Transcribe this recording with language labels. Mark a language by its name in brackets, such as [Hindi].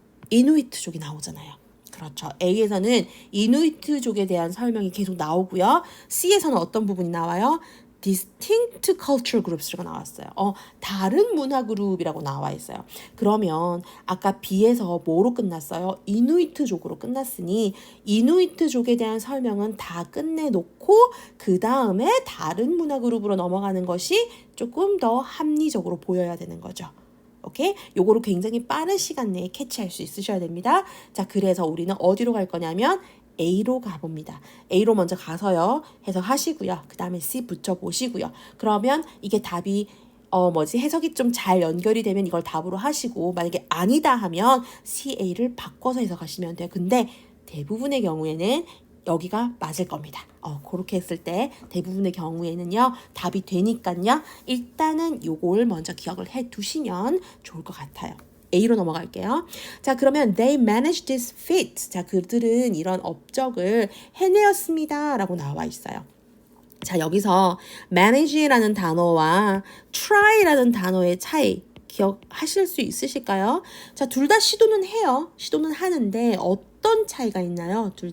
[Korean] 이누이트족이 나오잖아요. 그렇죠. A에서는 이누이트족에 대한 설명이 계속 나오고요. C에서는 어떤 부분이 나와요? [English] distinct culture groups가 [Korean] 나왔어요. 다른 문화 그룹이라고 나와 있어요. 그러면 아까 B에서 뭐로 끝났어요? 이누이트족으로 끝났으니 이누이트족에 대한 설명은 다 끝내놓고 그 다음에 다른 문화 그룹으로 넘어가는 것이 조금 더 합리적으로 보여야 되는 거죠. 오케이? 요거를 굉장히 빠른 시간 내에 캐치할 수 있으셔야 됩니다. 자, 그래서 우리는 어디로 갈 거냐면 A로 가봅니다. A로 먼저 가서요. 해석하시고요. 그 다음에 C 붙여보시고요. 그러면 이게 답이 해석이 좀 잘 연결이 되면 이걸 답으로 하시고 만약에 아니다 하면 CA를 바꿔서 해석하시면 돼요. 근데 대부분의 경우에는 여기가 맞을 겁니다. 그렇게 했을 때 대부분의 경우에는요 답이 되니까요 일단은 요걸 먼저 기억을 해 두시면 좋을 것 같아요. A로 넘어갈게요. 자, 그러면 [English] they managed this feat. [Korean] 자, 그들은 이런 업적을 해내었습니다 라고 나와 있어요. 자, 여기서 manage라는 단어와 try라는 단어의 차이 기억하실 수 있으실까요? 자, 둘 다 시도는 해요. 시도는 하는데 어떤 차이가 있나요?